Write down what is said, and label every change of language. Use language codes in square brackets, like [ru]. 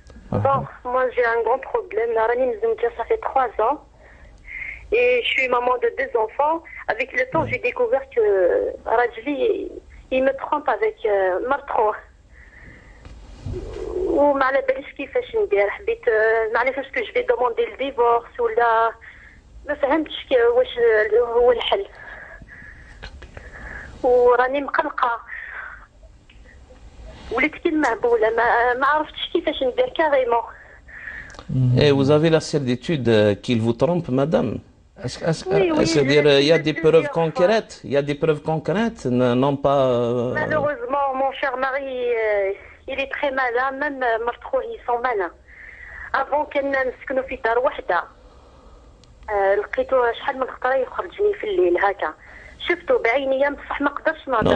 [fr] Bon, moi j'ai un grand problème. Ça fait 3 ans. Et je suis maman de 2 enfants. Avec le temps, j'ai découvert que Rajli, il me trompe avec Martro. [ar] وما على باليش كيفاش ندير حبيت ما عرفتش اسكو جو في دوموندي الديفورس ولا ما فهمتش واش هو الحل وراني مقلقه وليت كي المهبوله ما عرفتش كيفاش ندير كاريمون. [fr] Et vous avez la certitude qu'il vous trompe, madame? C'est-à-dire, il y a des preuves concrètes? Il y a des preuves concrètes, non pas... Malheureusement, mon cher mari, il est très malin, même [ar] مرتخو [fr] ils sont malins. Avant [ar] كنا نسكنوا في دار وحده لقيته شحال من خطره يخرجني في الليل هكا شفته بعيني بصح ما قدرتش نهضر.